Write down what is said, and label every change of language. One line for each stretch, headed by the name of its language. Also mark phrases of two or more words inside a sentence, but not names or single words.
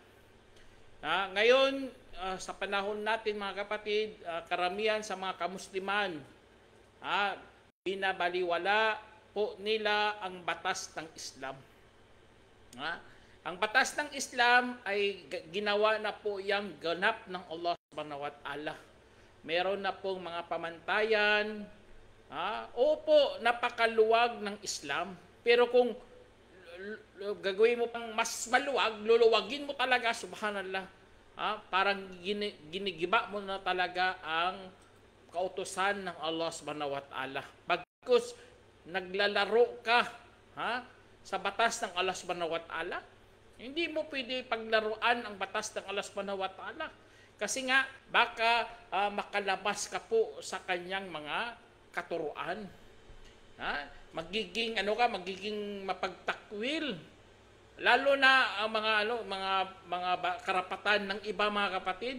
Filipino: Ngayon, sa panahon natin mga kapatid, karamihan sa mga kamusliman, binabaliwala po nila ang batas ng Islam. Ang batas ng Islam ay ginawa na po yung ganap ng Allah
Arabic: سبحانه وتعالى.
Filipino: Meron na pong mga pamantayan. Opo, napakaluwag ng Islam. Pero kung gagawin mo pang mas maluwag, luluwagin mo talaga, subhanallah. Parang ginigiba mo na talaga ang kautusan ng Allah
Arabic: سبحانه وتعالى.
Filipino: Bagkus naglalaro ka sa batas ng Allah
Arabic: سبحانه وتعالى,
Filipino: hindi mo pwede paglaruan ang batas ng Allah
Arabic: سبحانه وتعالى.
Filipino: Kasi nga, baka makalabas ka po sa kanyang mga katuruan. Magiging mapagtakwil. Lalo na ang mga karapatan ng iba mga kapatid.